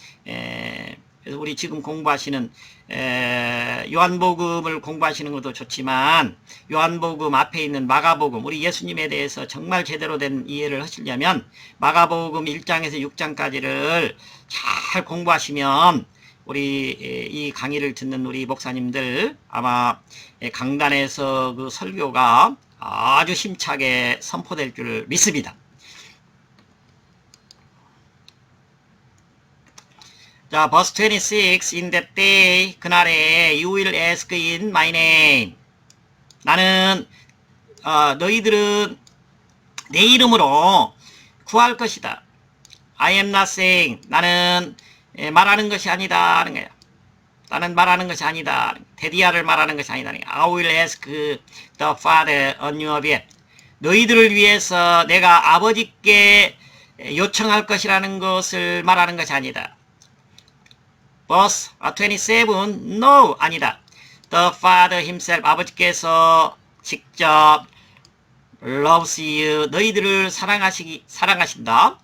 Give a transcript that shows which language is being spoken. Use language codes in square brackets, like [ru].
[ko] 그래서 우리 지금 공부하시는 요한복음을 공부하시는 것도 좋지만 요한복음 앞에 있는 마가복음 우리 예수님에 대해서 정말 제대로 된 이해를 하시려면 마가복음 1장에서 6장까지를 잘 공부하시면 우리 이 강의를 듣는 우리 목사님들 아마 강단에서 그 설교가 아주 힘차게 선포될 줄 믿습니다. [en] 자, verse 26 in that day [ko] 그날에 [en] you will ask in my name [ko] 나는 너희들은 내 이름으로 구할 것이다. [en] I am not saying [ko] 나는 말하는 것이 아니다 하는 거야. 나는 말하는 것이 아니다. 데디아를 말하는 것이 아니다. [en] I will ask the Father on your behalf. [ko] 너희들을 위해서 내가 아버지께 요청할 것이라는 것을 말하는 것이 아니다. [en] Verse 27 No [ko] 아니다. [en] The Father himself [ko] 아버지께서 직접 [en] loves you [ko] 너희들을 사랑하신다.